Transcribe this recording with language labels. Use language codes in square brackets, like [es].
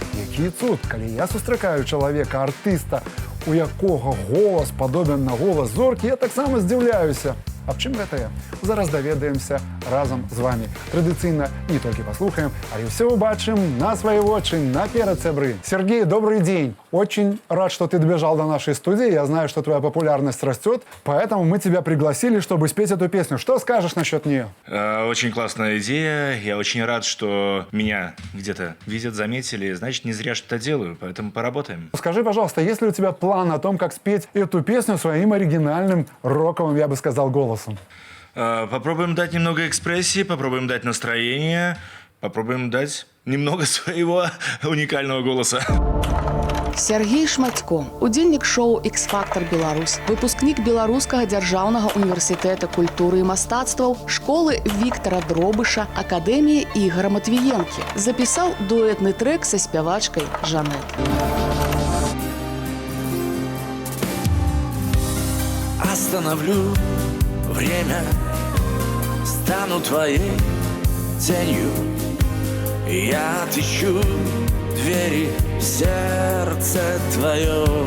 [be] Які цуд, калі я сустракаю чалавека, артыста, у якога голас падобен на голас зоркі, я таксама здзіўляюся. Аб чым гэтае? Зараз даведаемся разам з вами. Традыцыйна не толькі паслухаем, але ўсё убачым на свае вочы, наперад, сябры. [ru] Сергей, добрый день. Очень рад, что ты добежал до нашей студии. Я знаю, что твоя популярность растет, поэтому мы тебя пригласили, чтобы спеть эту песню. Что скажешь насчет нее? Очень классная идея. Я очень рад, что меня где-то видят, заметили. Значит, не зря что-то делаю, поэтому поработаем. Скажи, пожалуйста, есть ли у тебя план о том, как спеть эту песню своим оригинальным, роковым, я бы сказал, голосом? Попробуем дать немного экспрессии, попробуем дать настроение. попробуем дать немного своего уникального голоса. [be] Сергей Шматько, удзельнік шоу «X-Factor Беларусь», выпускнік Беларускага дзяржаўнага універсітэта культуры і мастацтваў, школы Віктара Дробыша, акадэміі Ігора Матвіенкі. Запісаў дуэтны трэк са спявачкай Жанет. [ru] Остановлю время, стану твоей тенью. Я отыщу двери в сердце твое.